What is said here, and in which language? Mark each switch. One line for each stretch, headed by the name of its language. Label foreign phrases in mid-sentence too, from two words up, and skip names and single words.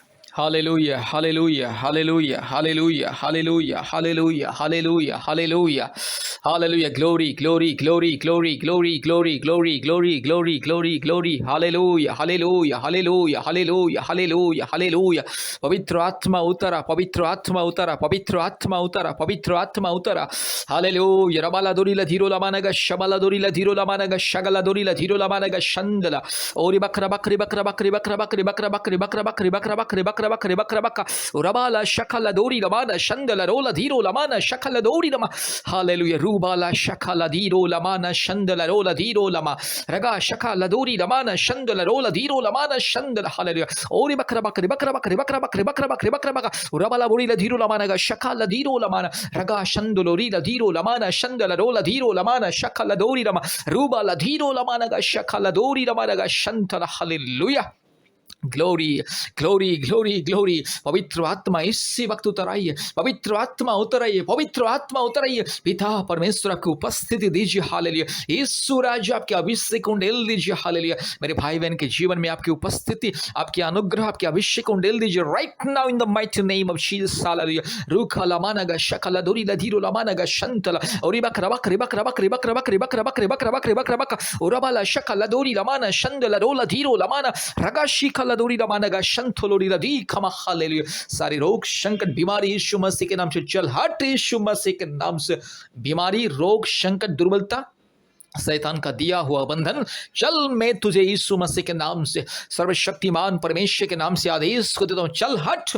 English: Hallelujah, hallelujah, hallelujah, hallelujah, hallelujah, hallelujah, hallelujah, hallelujah, hallelujah, glory, glory, glory, glory, glory, glory, glory, glory, glory, glory, glory, hallelujah, hallelujah, hallelujah, hallelujah, hallelujah, hallelujah.
Hindi: पवित्र आत्मा उतरा, पवित्र आत्मा उतरा, पवित्र आत्मा उतरा, पवित्र आत्मा उतरा.
English: Hallelujah. Rabala dorila dhiro lamanaga shabala dorila dhiro lamanaga shagala dorila dhiro lamanaga shandala. Ori bakra bakri bakra bakri bakra bakri bakra bakri bakra bakri bakra bakri bakra bakri bakra bakra. Urabala shakala dori lamana shandala rola dhiro lamana shakala dori lama. Hallelujah. Rubala shakala dhiro lamana shandala rola dhiro lama. Raga shakala dori lamana shandala rola dhiro lamana shandala. Hallelujah. Ori bakra bakri bakra bakri bakra bakri bakra bakri bakra bakra. Urabala borila dhiro lamanaga shakala dhiro lamana. Raga shandolori la dhiro lamana shandala rola dhiro lamana shakala dori lama. Ruba la dhiro lamana ga shakala dori lamana ga shantala. Hallelujah. glory glory glory glory.
Hindi: पवित्र आत्मा इसी वक्त उतर आइए, पवित्र आत्मा उतर आइए, पवित्र आत्मा उतर आइए. पिता परमेश्वर आपकी उपस्थिति दीजिए. हालेलुया. यीशु राजा आपके अभिषेक उंडेल दीजिए. हालेलुया. मेरे भाई बहन के जीवन में आपकी उपस्थिति, आपकी अनुग्रह, आपके अभिषेक उंडेल दीजिए
English: right now in the mighty name of Jesus.
Hindi: हालेलुया. रूखा लमाना गा शकला दोरी लधीरो लमाना गा शंतला और बक रबक रबक रबक रबक रबक रबक रबक रबक रबक रबक रबक ओरबाला शकला दोरी लमाना शंदला रोला धीरो लमाना रगा शिखला दोरी लमाना गा शंतलोरी लदी खमा. हालेलुया. सारी रोग संकट बीमारी यीशु मसीह के नाम से चल हट. यीशु मसीह के नाम से बीमारी रोग संकट दुर्बलता शैतान का दिया हुआ बंधन चल. मैं तुझे यीशु मसीह के नाम से सर्वशक्तिमान परमेश्वर के नाम से आदेश को देता हूं. चल हट.